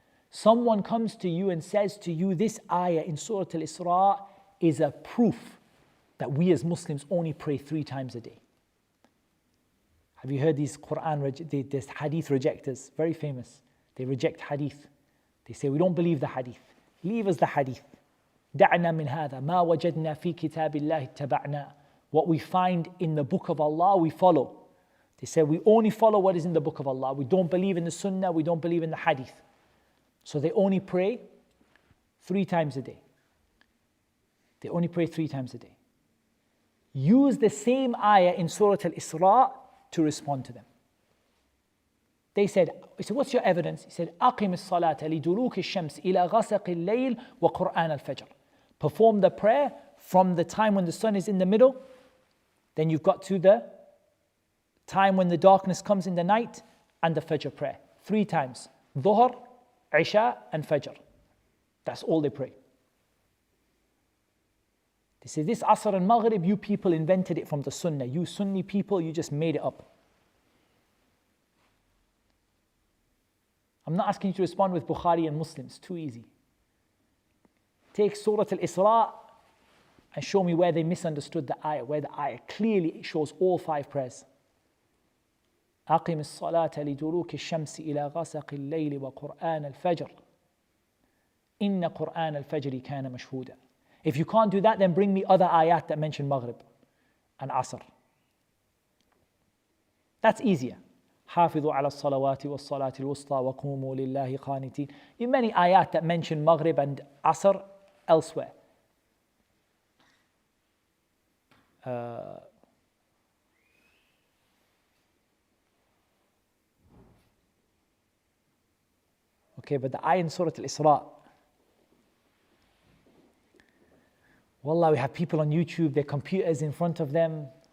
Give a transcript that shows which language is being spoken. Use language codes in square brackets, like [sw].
[en] Someone comes to you and says to you, this ayah in Surah al-Isra is a proof that we as Muslims only pray 3 times a day. Have you heard these these hadith rejectors? Very famous. They reject hadith. They say, we don't believe the hadith. Leave us the hadith. [ar] دعنا من هذا ما وجدنا في كتاب الله اتبعنا. [en] What we find in the book of Allah, we follow. They say, we only follow what is in the book of Allah. We don't believe in the sunnah, we don't believe in the hadith. So they only pray 3 times a day. They only pray 3 times a day. Use the same ayah in Surah al-Isra to respond to them. He said, what's your evidence? He said, [ar] أقم الصلاة لدلوك الشمس إلى غسق الليل وقرآن الفجر. [en] Perform the prayer from the time when the sun is in the middle, then you've got to the time when the darkness comes in the night, and the Fajr prayer. 3 times. Dhuhr, Isha and Fajr. That's all they pray. They say this Asr and Maghrib, you people invented it from the Sunnah. You Sunni people, you just made it up. I'm not asking you to respond with Bukhari and Muslim. It's too easy. Take Surah al-Isra and show me where they misunderstood the ayah, where the ayah clearly shows all 5 prayers. [ar] أقم الصلاة لدلوك الشمس إلى غسق الليل وقرآن الفجر إن قرآن الفجر كان مشهودا. [en] If you can't do that, then bring me other ayat that mention Maghrib and Asr. That's easier. [ar] حافظوا على الصلوات والصلاة الوسطى وقوموا لله قانتين. [en] There are many ayat that mention Maghrib and Asr elsewhere. Okay, but the ayah in Surah al-Isra, wallah, we have people on YouTube, their computers in front of them.